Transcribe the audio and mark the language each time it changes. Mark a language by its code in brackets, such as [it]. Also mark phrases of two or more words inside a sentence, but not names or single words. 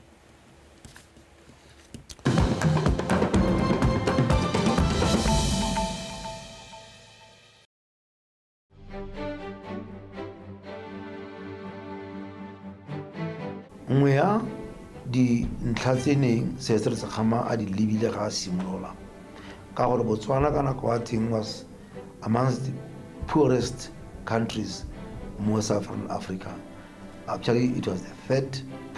[tn] Nngwe ya di ntlha tse neng Seretse Khama a di lebile ga simolola ka gore Botswana ka nako ya teng [en] was amongst the poorest countries in Southern Africa. Actually, it was the third